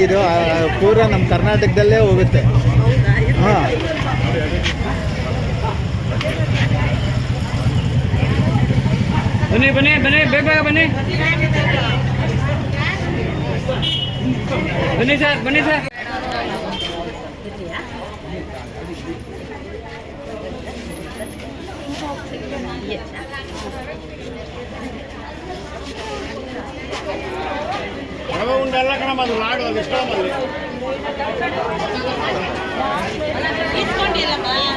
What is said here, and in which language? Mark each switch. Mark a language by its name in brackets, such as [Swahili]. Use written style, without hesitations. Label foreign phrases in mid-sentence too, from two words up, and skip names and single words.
[Kannada] ಇದು ಪೂರ ನಮ್ಮ ಕರ್ನಾಟಕದಲ್ಲೇ ಹೋಗುತ್ತೆ. ಹಾಂ, ಬನ್ನಿ ಬನ್ನಿ ಬನ್ನಿ, ಬೇಗ ಬನ್ನಿ ಬನ್ನಿ ಸರ್, ಬನ್ನಿ ಸರ್. [Telugu] ఉండల్లా కన్నా మాది లాడు అది ఇష్టం అది తీసుకోండి అమ్మా.